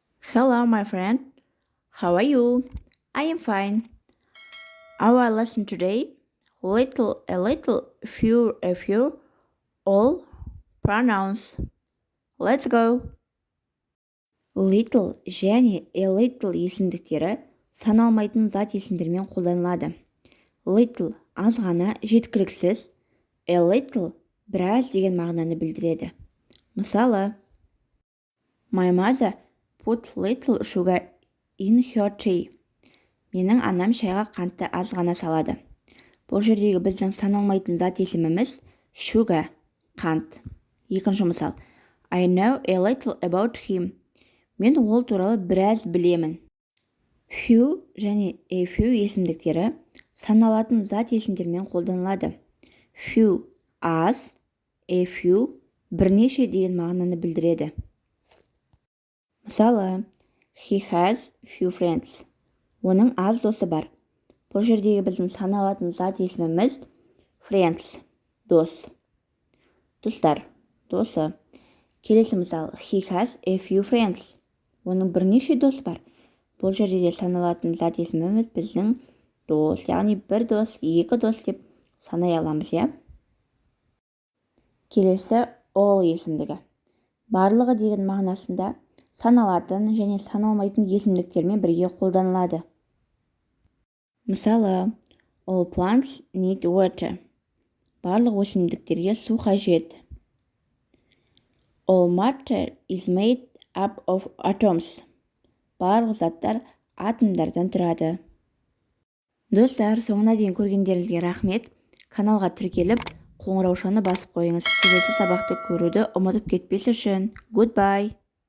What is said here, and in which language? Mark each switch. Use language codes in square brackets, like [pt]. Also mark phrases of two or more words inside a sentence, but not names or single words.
[en] Hello, my friend. How are you? I am fine. Our lesson today, little, a little, few, a few, all pronouns. Let's go. Little [kk] және [en] a little [kk] есімдіктері саналмайтын зат есімдермен қолданылады. Little аз ғана, жеткіліксіз, [en] a little [kk] біраз деген мағынаны білдіреді. Мысалы, [en] My mother put little sugar in her tea. [kk] Менің анам шайға қантты аз ғана салады. Бұл жердегі біздің саналмайтын зат есіміміз sugar, қант. Екінші мысал. [en] I know a little about him. [kk] Мен ол туралы біраз білемін. Few және [en] a few [kk] есімдіктері саналатын зат есімдермен қолданылады. Few аз, [en] a few [kk] бірнеше деген мағынаны білдіреді. Мысалы, [en] he has few friends. [kk] Оның аз досы бар. Бұл жердегі біздің саналатын зат есіміміз friends, дос. Достар, досы. Келесі мысал, [en] he has a few friends. [kk] Оның бірнеше досы бар. Бұл жерде де саналатын зат есіміміз біздің дос, яғни бір дос, екі дос деп санай аламыз, иә? Келесі all есімдігі. Барлығы деген мағынасында саналатын және саналмайтын есімдіктермен бірге қолданылады. Мысалы, [en] all plants need water. [kk] Барлық өсімдіктерге су қажет. [en] All matter is made up of atoms. [kk] Барлық заттар атомдардан тұрады. Достар, соңына дейін көргендеріңізге рахмет. Каналға тіркеліп, қоңыраушаны басып қойыңыз. Келесі сабақты көруді ұмытып кетпес үшін. [en] Goodbye.